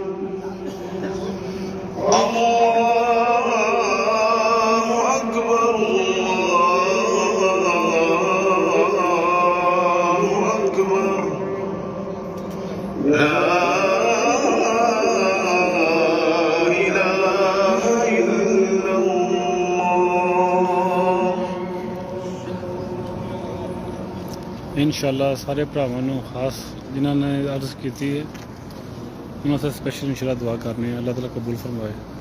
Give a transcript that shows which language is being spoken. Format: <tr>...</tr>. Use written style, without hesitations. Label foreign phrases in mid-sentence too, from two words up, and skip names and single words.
<ar>الله أكبر الله أكبر. لا إله إلا الله. إن شاء الله</ar> <pa>سارے بھراواں نوں خاص جنہاں نے عرض کیتی ہے اوہناں واسطے سپیشل</pa> <ar>إن شاء الله</ar> <pa>دعا کرنی ہے، اللہ تعالیٰ قبول فرمائے.</pa>